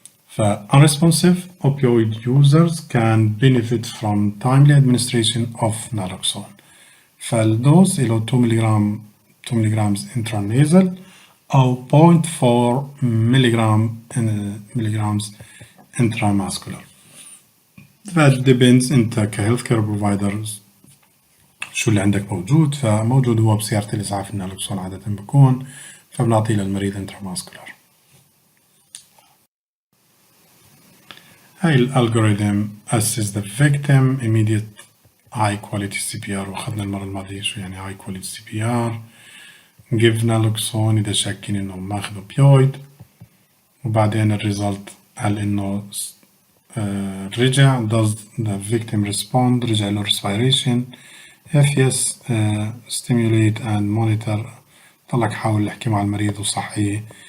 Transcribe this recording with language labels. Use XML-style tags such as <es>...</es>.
<en>ف unresponsive opioid users can benefit from timely administration of naloxone.</en> <ar>فالدوز له 2 ملغ intranasal أو 0.4 ملغ intramuscular.</ar> <en>that depends</en> <ar>أنت كهيلث كير بروفايدرز شو اللي عندك موجود. فموجود هو بسيارة الإسعاف النالوكسون عادة بكون، فبنعطيه للمريض intramuscular.</ar> <en>هاي الالجوريثم assess the victim immediate high quality CPR،</en> <ar>وأخذنا المرة الماضية شو يعني</ar> <en>high quality CPR. give naloxone</en> <ar>إذا شاكين إنه ماخذ opioid، وبعدين الريزلت هل إنه رجع</ar> <en>does the victim respond،</en> <ar>رجع له respiration.</ar> <en>if yes stimulate and monitor،</en> <ar>طلعك حاول احكي مع المريض وصحيه.</ar>